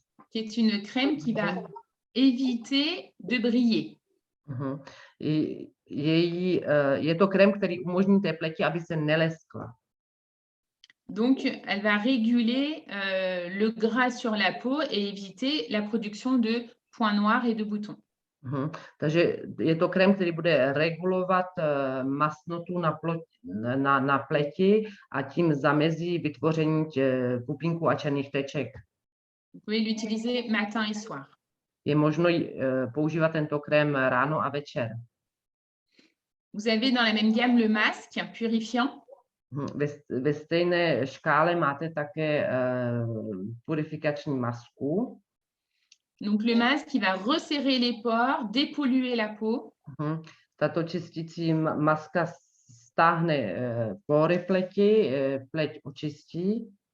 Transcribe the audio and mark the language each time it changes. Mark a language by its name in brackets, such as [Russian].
[French] Qui est une crème qui va éviter de briller. [Czech] Je to krém, který umožní té pleti, aby se neleskla. [French] Donc, elle va réguler le gras sur la peau et éviter la production de points noirs et de boutons. [Czech] Takže je to krém, který bude regulovat masnotu na pleti a tím zamezí vytvoření pupínků a černých teček. [French] Vous pouvez l'utiliser matin et soir. [Czech] Je možno používat tento krém ráno a večer. [French] Vous avez dans la même gamme le masque purifiant. [Czech] Ve stejné škále máte také purifikační masku. [French] Donc le masque qui va resserrer les pores, dépolluer la peau. [Czech] Tato čistící maska stáhne pory pleti, pleť očistí.